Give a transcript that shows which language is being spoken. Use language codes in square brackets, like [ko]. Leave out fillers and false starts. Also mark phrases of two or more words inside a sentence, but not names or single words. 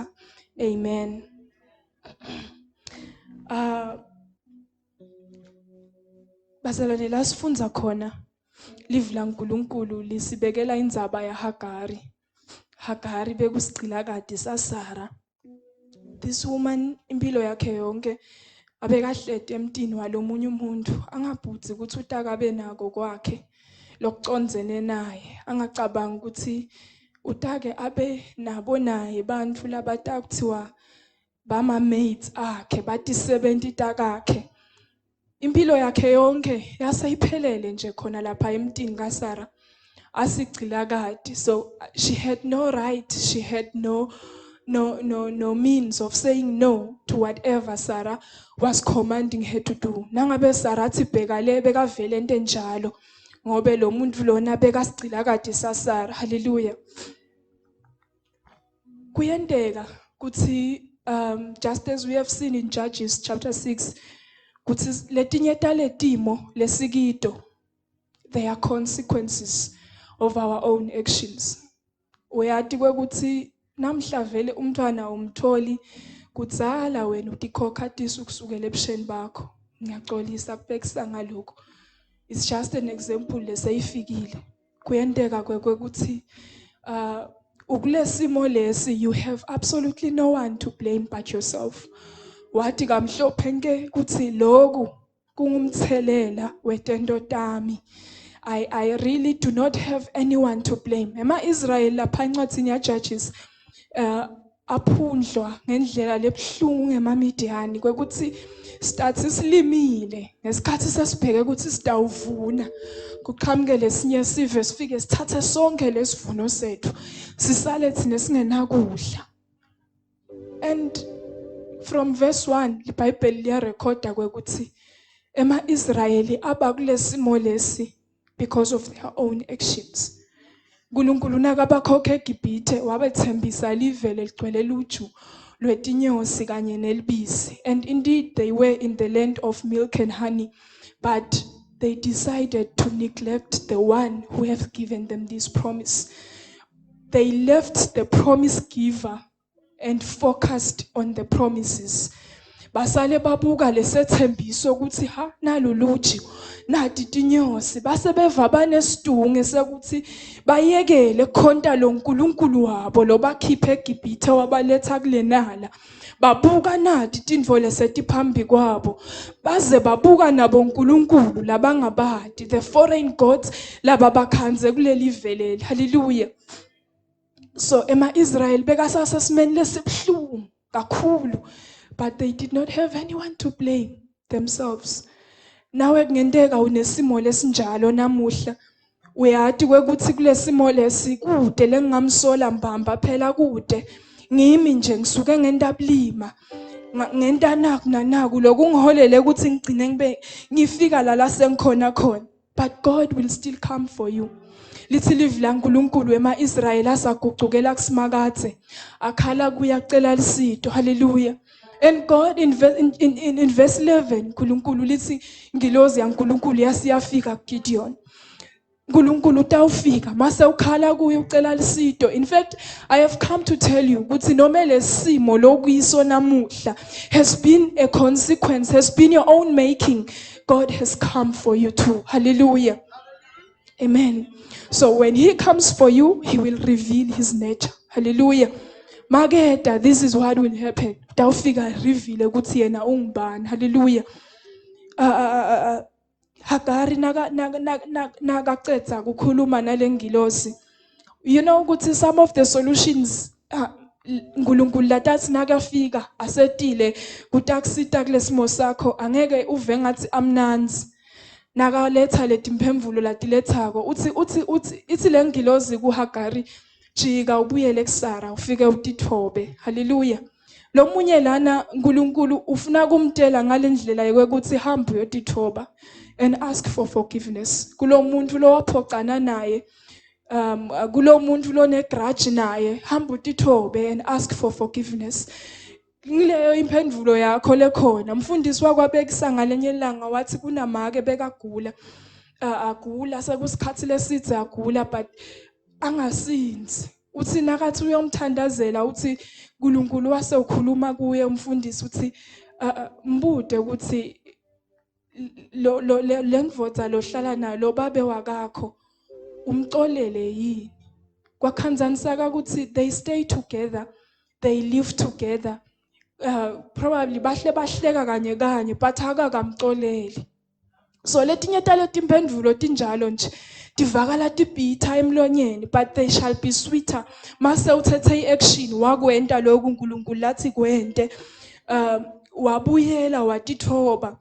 [ss] Amen. Bazalwane la sifunza khona livi laNkulunkulu lisibekela indzaba yaHagari. Hagari bekusigcila kade saSara. [en] This woman [ss] impilo yakhe yonke abekahlede emtini walomunye umuntu angabhudzi ukuthi utakabe nako kwakhe lokucondzene naye, angacabanga ukuthi utake abe nabo naye bantu labata kuthiwa bama mates akhe bathi 70 takakhe. Impilo yakhe yonke yaseyiphelele nje khona lapha emntini kaSara asigcila kade. [en] So she had no right, she had no means of saying no to whatever Sarah was commanding her to do. [ss] Nangabe Sarah athi bheka le bekavele into enjalo ngobe lo muntu lona bekasigcila kade saSara. Hallelujah. Kuyendeka kuthi [en] just as we have seen in Judges chapter 6 [ss] kuthi letinye taletimo lesikido, [en] there are consequences of our own actions. [ss] Uyati kwekuthi namhla vele umntwana umtholi kudzala wena utikhokha tisu kusukela ebusheni bakho. Ngiyaxolisa kubekisa ngalokho. [en] It's just an example leseyifikile. [ss] Kuyendeka kwekuthi ukulesimo lesi [en] you have absolutely no one to blame but yourself. [ss] Wathi kamhlophe nke kuthi lokhu kungumthelela wetento tami. [en] I really do not have anyone to blame. [ss] Ema Israel lapha encwadini ya Judges aphundlwa ngendlela lebhlungu ngemamidiyani kwekuthi start isilimile ngesikhathi sesibheke ukuthi sidawuvuna kuqhamuke lesinye sive sifike sithathe sonke lesivuno sethu sisale thina singenakudla. [en] And from verse 1 [ss] iBhayibheli liyarekhoda kwekuthi ema Israeli aba kulesimo lesi [en] because of their own actions. [ss] uNkulunkulu nakabakhokha eGibhithe wabethembisa livele ligcwele luju lwetinyosi kanye nelibisi. [en] And indeed they were in the land of milk and honey, but they decided to neglect the one who have given them this promise. They left the promise giver and focused on the promises. [ss] Basale babuka lesethembiso ukuthi ha naluluju nathi tinyosi base beva banesidunge sekuthi bayekele khonta lo nkulunkulu wabo lo bakhiphe eGibhithe wabaletha kulenala. Babuka nathi tindvo lesetiphambi kwabo baze babuka nabo nkulunkulu labangabadi, [en] the foreign gods [ss] laba bakhanze kuleli veleli. Hallelujah. So ema Israel bekasasesimeni lesibhlungu kakhulu, [en] but they did not have anyone to blame themselves. [ss] Nawe kungendeka unesimo lesinjalo namuhla uyati kwekuthi kulesimo lesi kude lengamsola mbamba phela kude ngimi nje ngisuke ngendablima ngenta naku nanaku lokungiholele ukuthi ngigcine ngibe ngifika la sengikhona khona. [en] But God will still come for you. [ss] Lithi livi laNkulunkulu ema Israel asagucukela kusimakathe akhala kuyacela lisito. Hallelujah. [en] And God in verse 11 [ss] Nkulunkulu lithi ngilozi yaNkulunkulu yasiyafika kuGideon. Nkulunkulu utawufika mase ukhala kuye ucela lisito. [en] In fact, I have come to tell you [ss] ukuthi noma lesimo lokuyiso namuhla [en] has been a consequence, has been your own making. God has come for you too. Hallelujah. Amen. So when he comes for you, he will reveal his nature. Hallelujah. Mageda, this is what will happen. [ss] Tawfika reveal ukuthi yena ungubani. Hallelujah. Hagari nakacetha kukhuluma nalengilosi. [en] You know [ss] ukuthi [en] some of the solutions [ss] Nkulunkulu latathi nakafika asetile kutakusita kulesimo sakho angeke uve ngathi amnanzi. Nakaletha letimphemvulo latilethako uthi lengilozi kuHagari jika ubuyele kuSara ufike utithobe. Hallelujah. Lo munye lana Nkulunkulu ufuna kumtela ngalendlela yokuthi hamba uyotithoba [en] and ask for forgiveness. [ss] Kulo muntu lo waphocana naye kulo muntu lo ne grudge naye hamba utithobe [en] and ask for forgiveness. [ss] Ngileyo imphendvulo yakho lekhona umfundisi wakwabekisa ngalenye ilanga wathi kunamake bekagula agula sekusikhathi lesithe agula but angasinzi. Uthi nakathi uyomthandazela uthi uNkulunkulu wase ukhuluma kuye umfundisi uthi mbude ukuthi lo lengvodza lohlala nalo babe wakakho umxolele yini. Kwakhanzanisaka ukuthi [en] they stay together, they live together. [ss] Probably bahleka kanye but akakamxoleli. So letinye taleti imphendulo tinjalo nje divakala tibitha emlonyeni, [en] but they shall be sweeter [ss] mase uthethe iaction wakwenta lokhu uNkulunkulu lathi kwente, wabuyela watithoba.